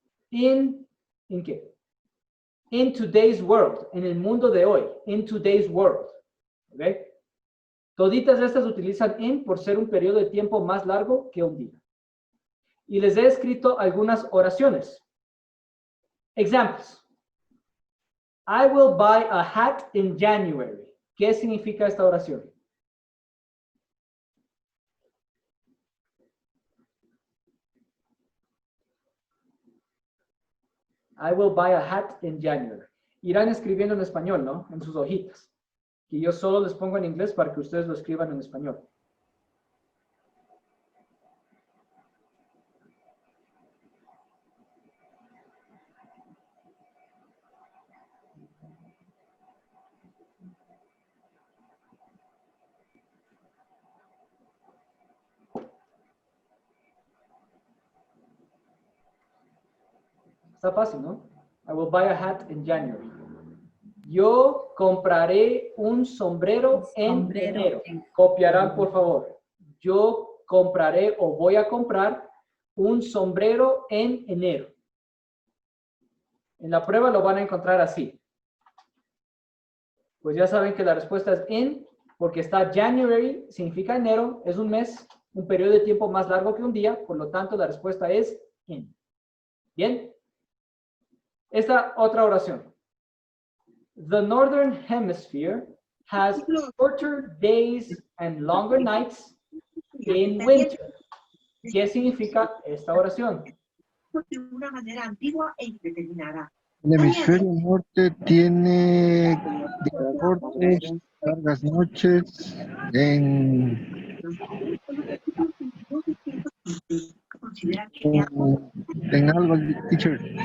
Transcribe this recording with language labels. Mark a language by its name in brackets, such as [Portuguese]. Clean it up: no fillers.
[Spanish] ¿En qué? In today's world, en el mundo de hoy, in today's world. ¿Ok? Toditas estas utilizan in por ser un periodo de tiempo más largo que un día. Y les he escrito algunas oraciones. [English] Examples. I will buy a hat in January. [Spanish] ¿Qué significa esta oración? [English] I will buy a hat in January. [Spanish] Irán escribiendo en español, ¿no? En sus hojitas. Y yo solo les pongo en inglés para que ustedes lo escriban en español. Está fácil, ¿no? [English] I will buy a hat in January. [Spanish] Yo compraré un sombrero en enero. Copiarán, por favor. Yo compraré o voy a comprar un sombrero en enero. En la prueba lo van a encontrar así. Pues ya saben que la respuesta es in, porque está January, significa enero, es un mes, un periodo de tiempo más largo que un día, por lo tanto la respuesta es in. ¿Bien? Esta otra oración. [English] The Northern Hemisphere has shorter days and longer nights in winter. [Spanish] ¿Qué significa esta oración? De una manera antigua e indeterminada. El hemisferio norte tiene cortes, largas noches en algo, teacher,